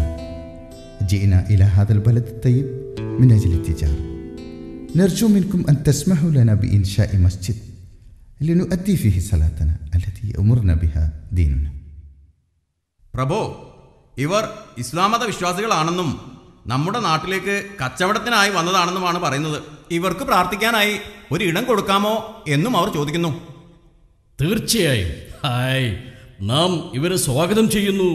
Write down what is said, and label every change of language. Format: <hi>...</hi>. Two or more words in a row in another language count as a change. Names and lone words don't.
<ar>جئنا إلى هذا البلد الطيب من أجل التجارة. نرجو منكم أن تسمحوا لنا بإنشاء مسجد لنؤدي فيه صلاتنا التي أمرنا بها ديننا.</ar> <ml>പ്രഭോ, ഇവർ ഇസ്ലാം മത വിശ്വാസികളാണെന്നും നമ്മുടെ നാട്ടിലേക്ക് കച്ചവടത്തിനായി വന്നതാണെന്നുമാണ് പറയുന്നത്. ഇവർക്ക് പ്രാർത്ഥിക്കാനായി ഒരു ഇടം കൊടുക്കാമോ എന്നും അവർ ചോദിക്കുന്നു. തീർച്ചയായും. ഹായ്, നാം ഇവരെ സ്വാഗതം ചെയ്യുന്നു.</ml>